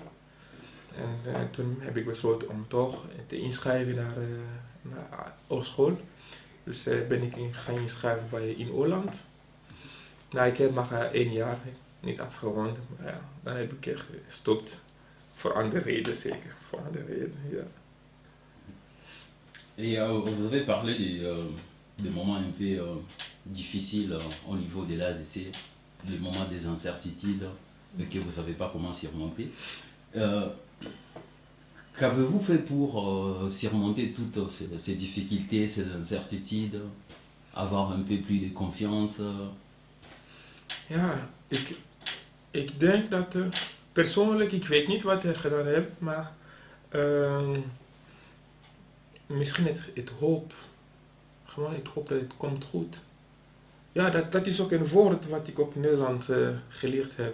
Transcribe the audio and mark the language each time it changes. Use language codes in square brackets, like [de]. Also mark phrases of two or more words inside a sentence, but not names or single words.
[nl] En toen heb ik besloten om toch te inschrijven naar hogeschool. Dus ben ik gaan inschrijven in Holland. Nou, ik heb maar 1 jaar niet afgerond, maar ja, dan heb ik gestopt. Voor andere redenen zeker, voor andere redenen, ja. [fr] Et vous avez parlé des moments un peu difficiles au niveau de l'AZC, les moments des incertitudes que vous ne savez pas comment surmonter. Qu'avez-vous fait pour surmonter toutes ces difficultés, ces incertitudes, avoir un peu plus de confiance? [nl] Ja, ik denk dat persoonlijk, ik weet niet wat ik gedaan heb, maar misschien het hoop. Gewoon het hoop dat het komt goed. Ja, dat is ook een woord wat ik op Nederland geleerd heb.